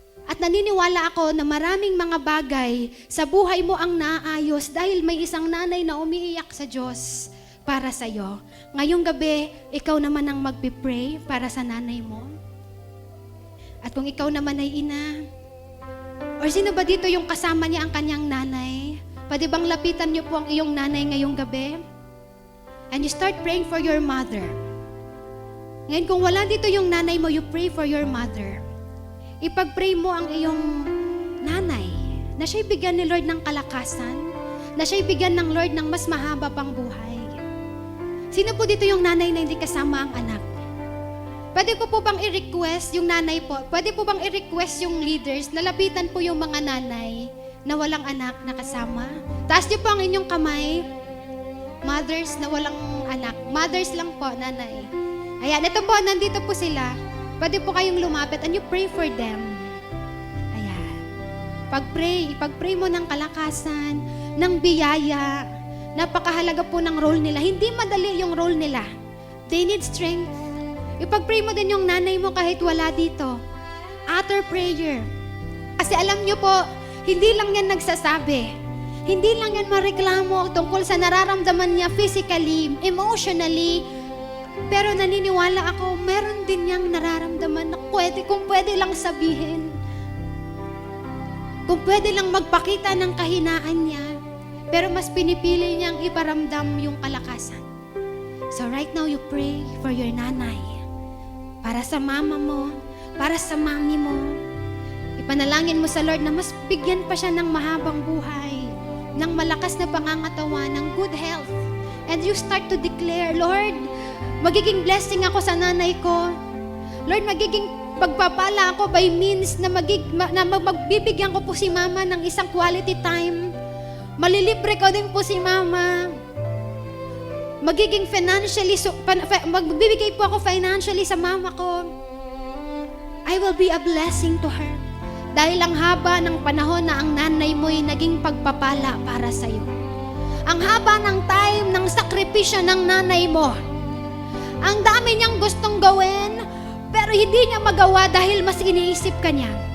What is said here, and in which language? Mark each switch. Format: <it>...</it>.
<tl>At naniniwala ako na maraming mga bagay sa buhay mo ang naayos dahil may isang nanay na umiiyak sa Diyos para sa iyo. Ngayong gabi, ikaw naman ang magpipray para sa nanay mo. At kung ikaw naman ay ina, or sino ba dito yung kasama niya ang kanyang nanay? Pwede bang lapitan niyo po ang iyong nanay ngayong gabi?</tl> <en>And you start praying for your mother.</en> <tl>Ngayon, kung wala dito yung nanay mo,</tl> <en>you pray for your mother.</en> <tl>Ipag-pray mo ang iyong nanay, na siya'y bigyan ni Lord ng kalakasan, na siya'y bigyan ng Lord ng mas mahaba pang buhay. Sino po dito yung nanay na hindi kasama ang anak? Pwede ko po bang i-request yung nanay po? Pwede po bang i-request yung leaders na lapitan po yung mga nanay na walang anak na kasama? Taas niyo po ang inyong kamay. Mothers na walang anak. Mothers lang po, nanay. Ayan, ito po, nandito po sila. Pwede po kayong lumapit</tl> <en>and you pray for them.</en> <tl>Ayan. Ipag-pray mo ng kalakasan, ng biyaya. Napakahalaga po ng role nila. Hindi madali yung role nila.</tl> <en>They need strength.</en> <tl>Ipag-pray mo din yung nanay mo kahit wala dito.</tl> <en>Utter prayer.</en> <tl>Kasi alam nyo po, hindi lang yan nagsasabi. Hindi lang yan mareklamo tungkol sa nararamdaman niya physically, emotionally. Pero naniniwala ako, meron din niyang nararamdaman na kung pwede lang sabihin. Kung pwede lang magpakita ng kahinaan niya. Pero mas pinipili niyang iparamdam yung kalakasan.</tl> <en>So right now, you pray for your nanay.</en> <tl>Para sa mama mo, para sa mami mo. Ipanalangin mo sa Lord na mas bigyan pa siya ng mahabang buhay, ng malakas na pangangatawan, ng good health.</tl> <en>And you start to declare, Lord,</en> <tl>magiging blessing ako sa nanay ko. Lord, magiging pagpapala ako by means na magbibigyan ko po si mama ng isang quality time. Malilibre ko din po si mama. Magiging magbibigay po ako financially sa mama ko.</tl> <en>I will be a blessing to her.</en> <tl>Dahil ang haba ng panahon na ang nanay mo'y naging pagpapala para sa iyo. Ang haba ng time ng sakripisyo ng nanay mo. Ang dami niyang gustong gawin, pero hindi niya magawa dahil mas iniisip ka niya.</tl>